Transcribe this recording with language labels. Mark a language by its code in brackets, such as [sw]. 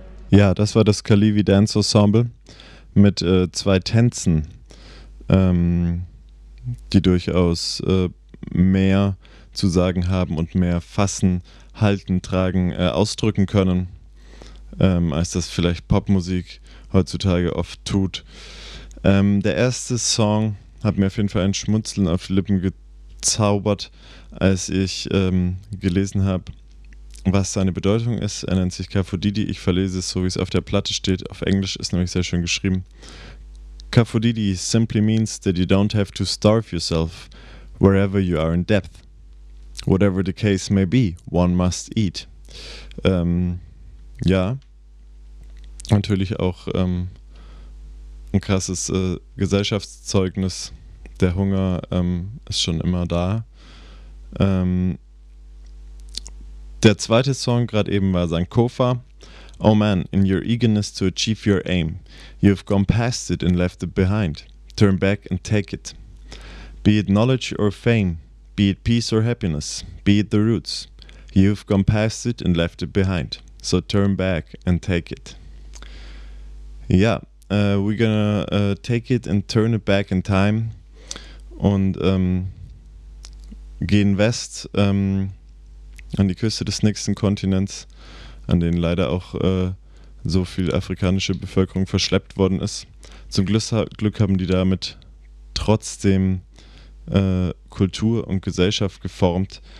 [de] Ja, das war das Kaliwi Dance Ensemble mit zwei Tänzen, die durchaus mehr zu sagen haben und mehr fassen, halten, tragen, ausdrücken können, als das vielleicht Popmusik heutzutage oft tut. Der erste Song hat mir auf jeden Fall ein Schmunzeln auf die Lippen gezaubert, als ich gelesen habe, was seine Bedeutung ist. Er nennt sich Kafodidi. Ich verlese es so, wie es auf der Platte steht. Auf Englisch ist nämlich sehr schön geschrieben. [en] Kafodidi simply means that you don't have to starve yourself wherever you are in depth. Whatever the case may be, one must eat. [de] Ja, natürlich auch ein krasses Gesellschaftszeugnis. Der Hunger ist schon immer da. Der zweite Song gerade eben war Sankofa. [en] Oh man, in your eagerness to achieve your aim, you've gone past it and left it behind. Turn back and take it. Be it knowledge or fame, be it peace or happiness, be it the roots, you've gone past it and left it behind. So turn back and take it. Ja, we're gonna take it and turn it back in time. [de] Und gehen west an die Küste des nächsten Kontinents, an denen leider auch so viel afrikanische Bevölkerung verschleppt worden ist. Zum Glück haben die damit trotzdem Kultur und Gesellschaft geformt.